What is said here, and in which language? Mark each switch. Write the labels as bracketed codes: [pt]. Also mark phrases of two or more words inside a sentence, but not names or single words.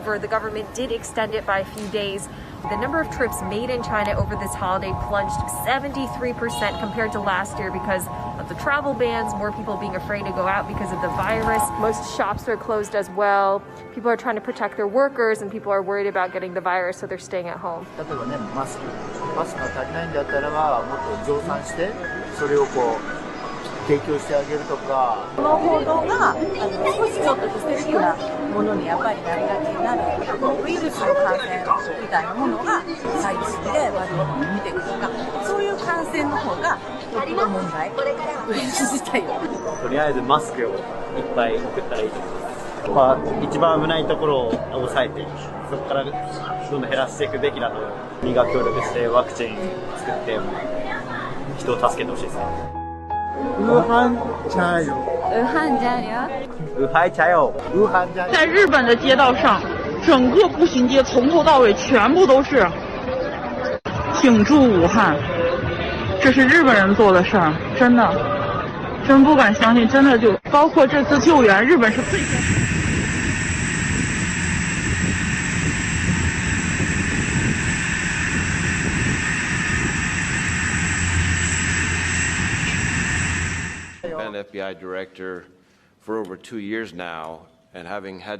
[en] The government did extend it by a few days. The number of trips made in China over this holiday plunged 73% compared to last year because of the travel bans, more people being afraid to go out because of the virus. Most shops are closed as well. People are trying to protect their workers and people are worried about getting the virus, so they're staying at home. [ja] 例えばね、マスクが足りないんだったらば、もっと増産して、それをこう提供してあげるとか。この報道が少しちょっと不正確なものにやっぱりなりがちになる。ウイルスの感染みたいなものが最新で悪いものを見てくるとか、そういう感染の方がよっぽど問題。ウイルス自体は。とりあえずマスクをいっぱい送ったらいいと思います。一番危ないところを抑えて、そこからどんどん減らしていくべきだと、国が協力してワクチン作って人を助けてほしいですね。 [zh] 武汉加油！武汉加油！武汉加油！武汉加油！在日本的街道上，整个步行街从头到尾全部都是挺住武汉，这是日本人做的事儿，真的，真不敢相信，真的就包括这次救援，日本是最先。 [en] I've been FBI director for over 2 years now, and having had